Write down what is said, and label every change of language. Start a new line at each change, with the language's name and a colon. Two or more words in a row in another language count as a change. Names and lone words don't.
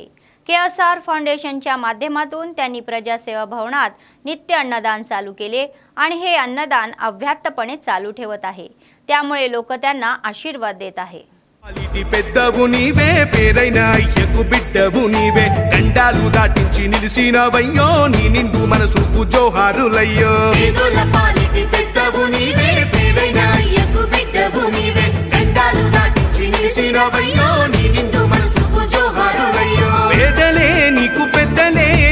Marathi: KSR फाउंडेशनच्या माध्यमातून त्यांनी प्रजासेवा भवनात नित्य अन्नदान चालू केले आणि हे अन्नदान अव्याहतपणे चालू ठेवत आहे. त्यामुळे लोक त्यांना आशीर्वाद देत आहे.
Telugu: పెద్దవు నీవే పేరైన అయ్యకు బిడ్డవు నీవే గండాలు దాటించి నిలిసినవయ్యో నీ నిండు మనసుకు జోహారులయ్యో పేదల పాలిటి పెద్దవు నీవే పేరైన అయ్యకు బిడ్డవు నీవే గండాలు దాటించి నిలిసినవయ్యో నీ నిండు మనసుకు జోహారులయ్యో పేదలే నీకు పెద్దలే